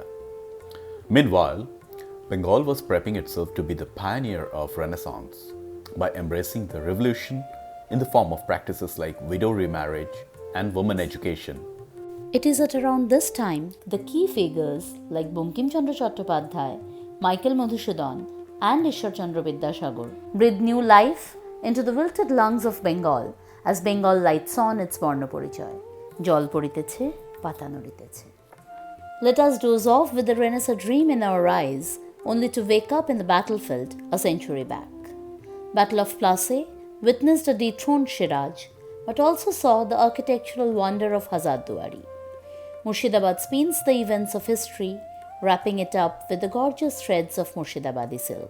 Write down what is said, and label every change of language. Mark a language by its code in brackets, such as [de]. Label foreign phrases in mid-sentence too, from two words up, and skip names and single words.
[en] Meanwhile, Bengal was prepping itself to be the pioneer of Renaissance by embracing the revolution in the form of practices like widow remarriage and women education. It is at around this time the key figures like Bankim Chandra Chattopadhyay, Michael Madhusudan and Ishwar Chandra Vidyasagar breathe new life into the wilted lungs of Bengal as Bengal lights on its Borno Porichoy. [bn] জল পড়িতেছে, পাতা নড়িতেছে. [en] Let us doze off with the Renaissance dream in our eyes, only to wake up in the battlefield a century back. Battle of Plassey witnessed a dethroned Shiraj, but also saw the architectural wonder of Hazardduari. Murshidabad spins the events of history, wrapping it up with the gorgeous threads of Murshidabadi silk.